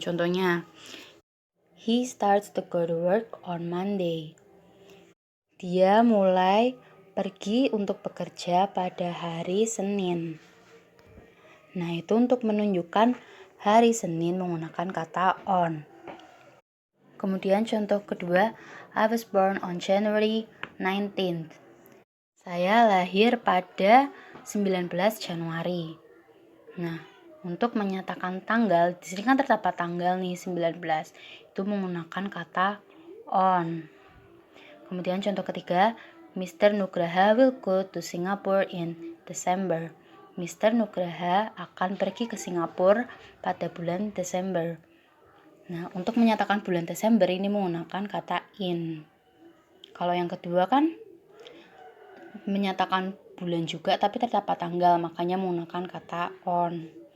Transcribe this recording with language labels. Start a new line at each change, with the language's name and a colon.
Indonesian: Contohnya,
English: he starts to go to work on Monday.
Indonesian: Dia mulai pergi untuk bekerja pada hari Senin. Nah, itu untuk menunjukkan hari Senin menggunakan kata on. Kemudian contoh kedua,
English: I was born on January 19th.
Indonesian: Saya lahir pada 19 Januari. Nah, untuk menyatakan tanggal, di sini kan terdapat tanggal nih 19. Itu menggunakan kata on. Kemudian contoh ketiga, Mr.
English: Nugraha will go to Singapore in December. Mr.
Indonesian: Nugraha akan pergi ke Singapura pada bulan Desember. Nah, untuk menyatakan bulan Desember ini menggunakan kata in. Kalau yang kedua kan menyatakan bulan juga tapi terdapat tanggal, makanya menggunakan kata on.